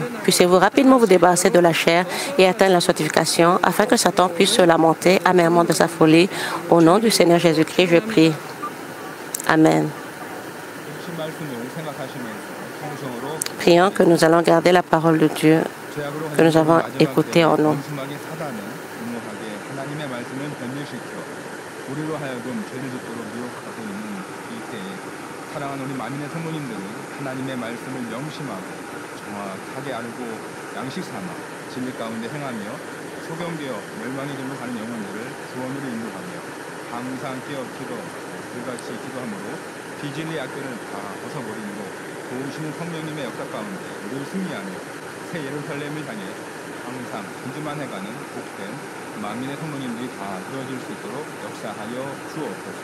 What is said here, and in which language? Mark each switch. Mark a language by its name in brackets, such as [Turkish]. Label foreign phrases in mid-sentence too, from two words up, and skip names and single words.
[French] Puissiez-vous rapidement vous débarrasser de la chair et atteindre la sanctification afin que Satan puisse se lamenter amèrement de sa folie. Au nom du Seigneur Jésus-Christ, je prie. Amen. Prions que nous allons garder la parole de Dieu que nous avons écoutée en nous. [Korean] 사랑하는 우리 만민의 성도님들은 하나님의 말씀을 명심하고 정확하게 알고 양식 삼아 진리 가운데 행하며 소경되어 멸망의 길로 가는 영혼들을 구원으로 인도하며 항상 깨어 기도 불같이 기도함으로 비진리 악들을 다 벗어버리고 도우시는 성령님의 역사 가운데 늘 승리하며 새 예루살렘을 향해 항상 전진만 해가는 복된 만민의 성도님들이 다 되어질 수 있도록 역사하여 주옵소서.